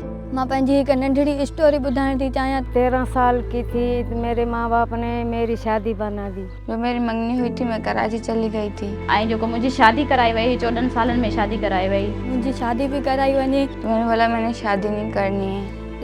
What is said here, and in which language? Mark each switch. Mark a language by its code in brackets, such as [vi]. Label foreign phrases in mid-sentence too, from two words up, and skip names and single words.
[sd] मां पंहिंजी हिकु नंढड़ी स्टोरी ॿुधाइण थी चाहियां। [hi] 13 साल की थी, मेरे माँ बाप ने मेरी शादी बना दी। जो मेरी मंगनी हुई थी मैं कराची चली गई थी। [sd] ऐं जेको मुंहिंजी शादी कराई वई 14 सालनि में शादी कराई वई। मुंहिंजी शादी बि कराई वञे। [hi] तो मैंने बोला मैंने शादी नहीं करनी है।